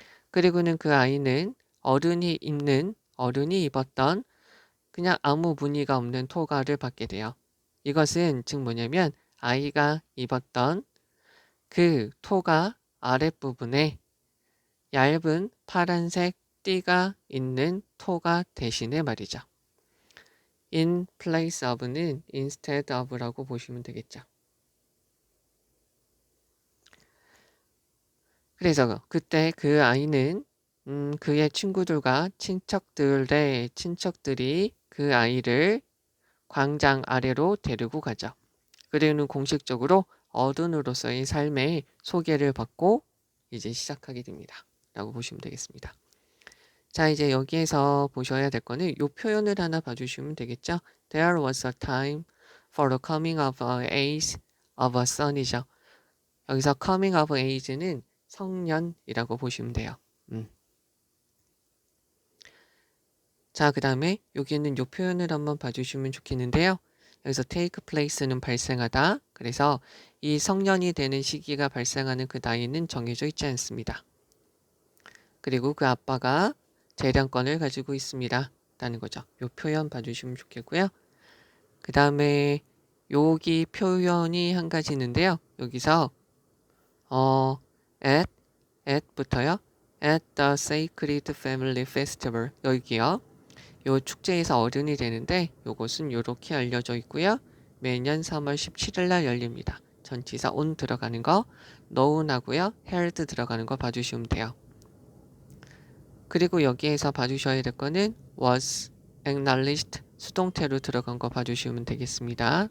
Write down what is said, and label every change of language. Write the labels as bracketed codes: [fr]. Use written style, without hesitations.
[ko] 그리고는 그 아이는 어른이 입었던 그냥 아무 무늬가 없는 토가를 받게 돼요. 이것은 즉 뭐냐면 아이가 입었던 그 토가 아랫부분에 얇은 파란색 띠가 있는 토가 대신에 말이죠. [en] in place of는 instead of라고 [ko] 보시면 되겠죠. 그래서 그때 그 아이는 그의 친구들과 친척들이 그 아이를 광장 아래로 데리고 가죠. 그리고는 공식적으로 어른으로서의 삶의 소개를 받고 이제 시작하게 됩니다. 라고 보시면 되겠습니다. 자, 이제 여기에서 보셔야 될 거는 이 표현을 하나 봐주시면 되겠죠. [en] There was a time for the coming of age of a son이죠. [ko] 여기서 coming of age는 성년이라고 보시면 돼요. 자, 그 다음에 여기는 이 표현을 한번 봐주시면 좋겠는데요. 여기서 take place는 발생하다. 그래서 이 성년이 되는 시기가 발생하는 그 나이는 정해져 있지 않습니다. 그리고 그 아빠가 재량권을 가지고 있습니다. 라는 거죠. 이 표현 봐주시면 좋겠고요. 그 다음에 여기 표현이 한 가지 있는데요. 여기서 at부터요. [en] at the Sacred Family Festival [ko] 여기요. 요 축제에서 어른이 되는데 요것은 이렇게 알려져 있고요. 매년 3월 17일 날 열립니다. 전치사 on 들어가는 거 known하고요. held 들어가는 거 봐주시면 돼요. 그리고 여기에서 봐주셔야 될 거는 was acknowledged 수동태로 들어간 거 봐주시면 되겠습니다.